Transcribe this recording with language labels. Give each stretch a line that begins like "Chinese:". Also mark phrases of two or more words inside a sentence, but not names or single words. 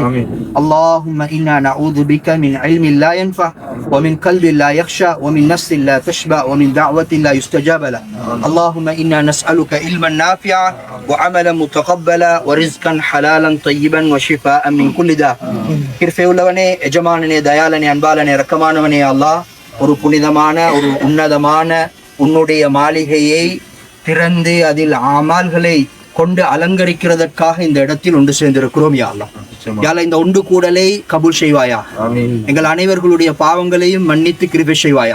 Arabic: اللهم إنا نعوذ بك من علم لا ينفع ومن قلب لا يخشى ومن نفس لا تشبع ومن دعوة لا يستجاب له. اللهم إنا نسألك علما نافعا وعملا متقبلا ورزقا حلالا طيبا وشفاء من كل داء.
Tamil: கிருபையுள்ளவனே, எஜமானனே, தயாளனே, அன்பாளனே, இரக்கமானவனே அல்லாஹ், ஒரு புனிதமான ஒரு உன்னதமான உன்னுடைய மாளிகையை திறந்து அதில் அமல்களை கொண்டு அலங்கரிக்கிறதற்காக இந்த இடத்தில் ஒன்று சேர்ந்திருக்கிறோம்.
Arabic: يا الله، يا الله,
Tamil: இந்த ஒன்று கூடலை கபூல் செய்வாயா. எங்கள் அனைவர்களுடைய பாவங்களையும் மன்னித்து கிருபை செய்வாயா.